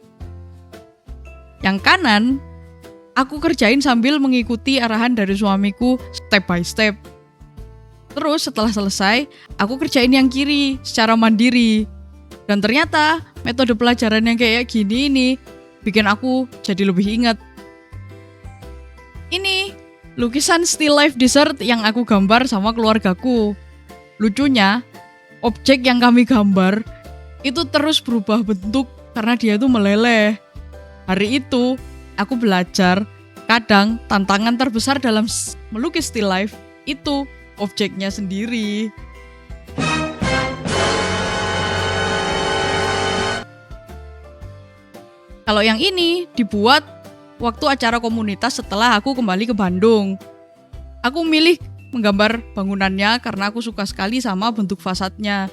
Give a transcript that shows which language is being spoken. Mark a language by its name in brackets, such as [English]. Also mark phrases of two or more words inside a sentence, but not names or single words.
[Indonesian] Yang kanan, aku kerjain sambil mengikuti arahan dari suamiku [English] step by step. [Indonesian] Terus setelah selesai, aku kerjain yang kiri secara mandiri. Dan ternyata metode pelajaran yang kayak gini ini bikin aku jadi lebih ingat. Ini lukisan [English] still life [Indonesian] dessert yang aku gambar sama keluargaku. Lucunya, objek yang kami gambar itu terus berubah bentuk karena dia itu meleleh. Hari itu, aku belajar kadang tantangan terbesar dalam melukis [English] still life [Indonesian] itu objeknya sendiri. Kalau yang ini dibuat waktu acara komunitas setelah aku kembali ke Bandung. Aku milih menggambar bangunannya karena aku suka sekali sama bentuk fasadnya.